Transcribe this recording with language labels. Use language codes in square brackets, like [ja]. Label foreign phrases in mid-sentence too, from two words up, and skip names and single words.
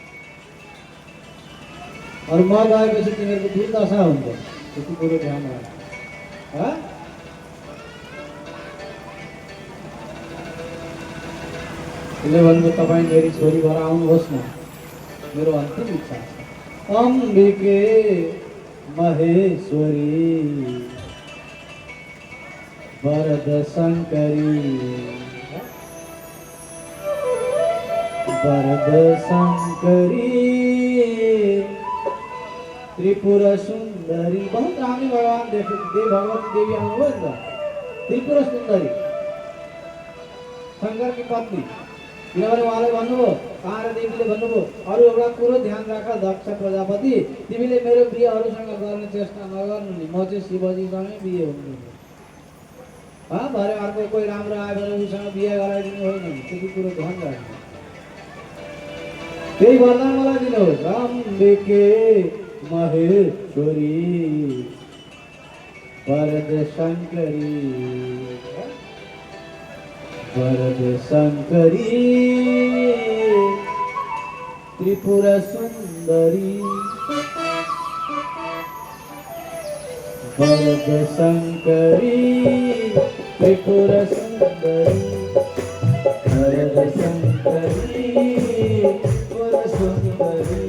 [ne] अरू म गएपछि तिमीहरूको दुर्दशा हुन्छ, त्यति कुरो ध्यान राख। उसले भन्नु तपाईँ मेरी छोरी भएर आउनुहोस् न, मेरो अन्तिम इच्छा छ। [sa] अम्बिके महेश्वरी वरद शङ्करी वरद शङ्करी त्रिपुर सुंदरी। [ne] बहुत रामी भगवान भगवती देवी आउनुभयो नि त, [hi] त्रिपुर सुंदरी शंकर की पत्नी। [ne] किनभने उहाँले भन्नुभयो, तारा देवीले भन्नुभयो अरू एउटा कुरो ध्यान राख दक्ष प्रजापति, तिमीले मेरो बिहे अरूसँग गर्ने चेष्टा नगर्नु नि, म चाहिँ शिवजीसँगै बिहे हुन्छु। भरे अर्को कोही राम्रो आयो भने उसँग बिहे गराइदिनु होइन नि, त्यति कुरो ध्यान राख्नु। त्यही वरदान मलाई दिनुहोस्। [sa] अम्बिके महेश्वरी वरद शङ्करी वरद शङ्करी त्रिपुर सुंदरी वरद शङ्करी त्रिपुर सुंदरी वरद शङ्करी त्रिपुर सुंदरी।